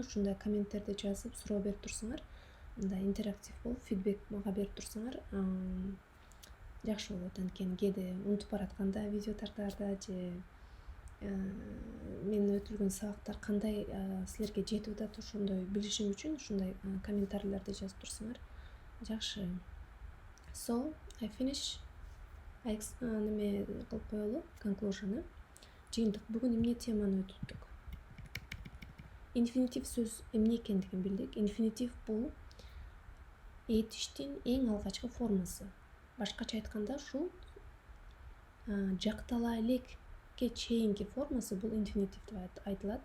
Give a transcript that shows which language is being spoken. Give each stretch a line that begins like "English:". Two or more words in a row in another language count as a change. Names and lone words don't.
Kyrgyz: Ушундай комменттерди жазып, суроо берип турсаңар, мындай интерактив болуп, фидбек мага берип турсаңар, жакшы болот. Анткени кээде унутуп баратканда видео тартаарда же мен өтүлгөн сабактар кандай силерге жетип атат, ошондой билишим үчүн ушундай комментарийлерди жазып турсаңар жакшы.
English: So, I finish.
Kyrgyz: Неме кылып коелу, conclusion. Жыйынтык. Бүгүн эмне теманы өтүттүк? Инфинитив сөз эмне экендигин билдик. Инфинитив бул этиштин эң алгачкы формасы. Башкача айтканда, ушул жактала элекке чейинки формасы бул инфинитив деп айтылат.